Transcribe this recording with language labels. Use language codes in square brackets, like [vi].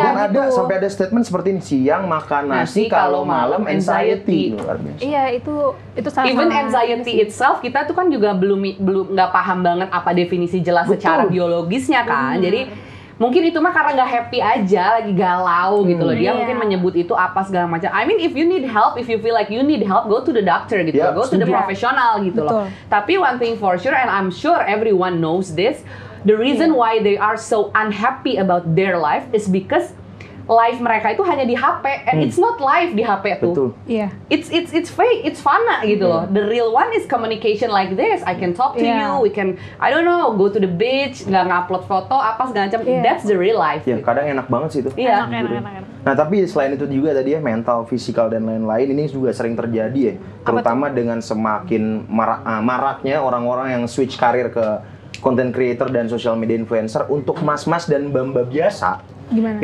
[id] Dan ada sampai ada statement seperti ini, siang makan nasi kalau malam anxiety. Luar biasa. Iya, itu salah. [en] Even anxiety itself [id] kita tuh kan juga belum nggak paham banget apa definisi jelas secara biologisnya kan. Jadi mungkin itu mah karena nggak happy aja, lagi galau gitu loh. Dia mungkin menyebut itu apa segala macam. [en] I mean, if you need help, if you feel like you need help, go to the doctor gitu. Go to the professional [id] gitu loh. Tapi [en] one thing for sure, and I'm sure everyone knows this, the reason why they are so unhappy about their life is because life [id] mereka itu hanya di HP, [en] and it's not live [id] di HP tuh. Betul. Iya. [en] It's fake, it's fana gitu loh. The real one is communication like this. I can talk to you, we can go to the beach, [id] nggak ngupload foto apa segala macam. [en] That's the real life. [id] Ya, kadang enak banget sih itu. Iya. Enak. Nah, tapi selain itu juga tadi ya mental, fisikal dan lain-lain ini juga sering terjadi ya. Terutama dengan semakin maraknya orang-orang yang switch karir ke content creator dan social media influencer untuk mas-mas dan mbak-mbak biasa. Gimana?